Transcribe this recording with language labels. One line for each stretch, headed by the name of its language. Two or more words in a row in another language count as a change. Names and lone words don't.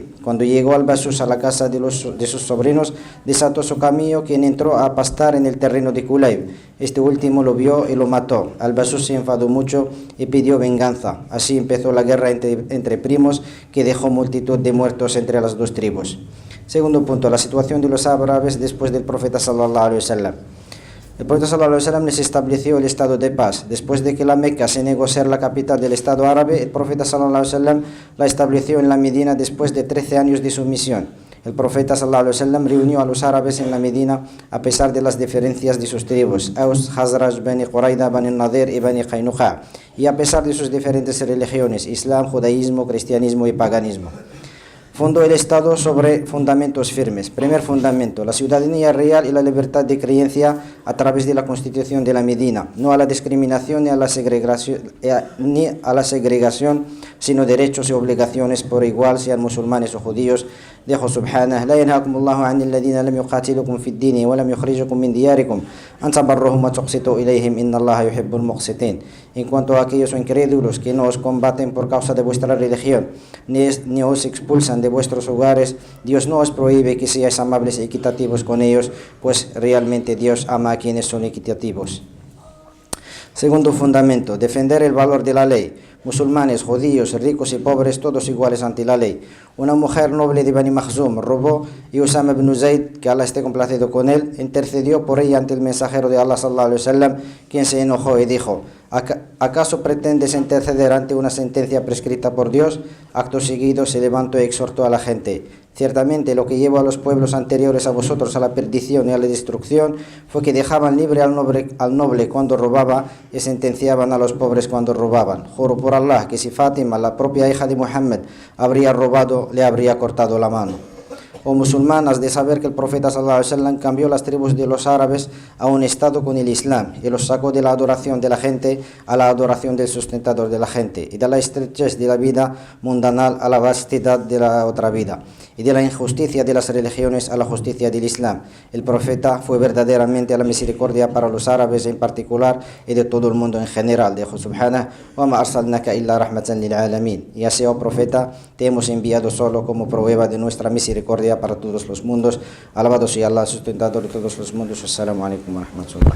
Spanish: Cuando llegó Al-Basus a la casa de sus sobrinos, desató su camello, quien entró a pastar en el terreno de Kulayb. Este último lo vio y lo mató. Al-Basus se enfadó mucho y pidió venganza. Así empezó la guerra entre primos, que dejó multitud de muertos entre las dos tribus. Segundo punto, la situación de los árabes después del profeta
Arabic: صلى الله عليه وسلم.
Spanish: El profeta
Arabic: صلى الله عليه وسلم
Spanish: les estableció el estado de paz. Después de que la Meca se negó a ser la capital del estado árabe, el profeta
Arabic: صلى الله عليه وسلم
Spanish: la estableció en la Medina después de 13 años de su misión. El profeta
Arabic: صلى الله عليه وسلم
Spanish: reunió a los árabes en la Medina a pesar de las diferencias de sus tribus: Aus, Hazraj, Bani Quraida, Bani Nadir y Bani Qaynuqa, y a pesar de sus diferentes religiones: Islam, judaísmo, cristianismo y paganismo. Fundó el Estado sobre fundamentos firmes. Primer fundamento: la ciudadanía real y la libertad de creencia a través de la Constitución de la Medina. No a la discriminación ni a la segregación, sino derechos y obligaciones por igual, sean musulmanes o judíos.
Arabic: Dijo Subhanahu: "لا ينهاكم الله عن الذين لم يقاتلوكم في الدين ولم يخرجوكم من دياركم أن تبروهم وتقسطوا إليهم إن الله يحب المقسطين".
Spanish: En cuanto a aquellos incrédulos que no os combaten por causa de vuestra religión, ni os expulsan de vuestros hogares, Dios no os prohíbe que seáis amables y equitativos con ellos, pues realmente Dios ama a quienes son equitativos. Segundo fundamento: defender el valor de la ley. Musulmanes, judíos, ricos y pobres, todos iguales ante la ley. Una mujer noble de Bani Makhzum robó, y Usama ibn Zayd, que Allah esté complacido con él, intercedió por ella ante el mensajero de Allah
Arabic: صلى الله عليه وسلم,
Spanish: quien se enojó y dijo: ¿acaso pretendes interceder ante una sentencia prescrita por Dios? Acto seguido se levantó y exhortó a la gente: ciertamente lo que llevó a los pueblos anteriores a vosotros a la perdición y a la destrucción fue que dejaban libre al noble cuando robaba y sentenciaban a los pobres cuando robaban. Juro por Allah que si Fátima, la propia hija de Muhammad, habría robado, le habría cortado la mano. O musulmanas, de saber que el profeta
Arabic: صلى الله عليه وسلم
Spanish: cambió las tribus de los árabes a un estado con el Islam y los sacó de la adoración de la gente a la adoración del sustentador de la gente, y de la estrechez de la vida mundanal a la vastidad de la otra vida, y de la injusticia de las religiones a la justicia del Islam. El profeta fue verdaderamente a la misericordia para los árabes en particular y de todo el mundo en general.
Arabic: Dijo Subhanahu: "وما أرسلناك إلا رحمة للعالمين".
Spanish: Y así, oh profeta, te hemos enviado solo como prueba de nuestra misericordia para todos los mundos. Alabado sea Allah, sustentador de todos los mundos.
Arabic: السلام عليكم ورحمة الله.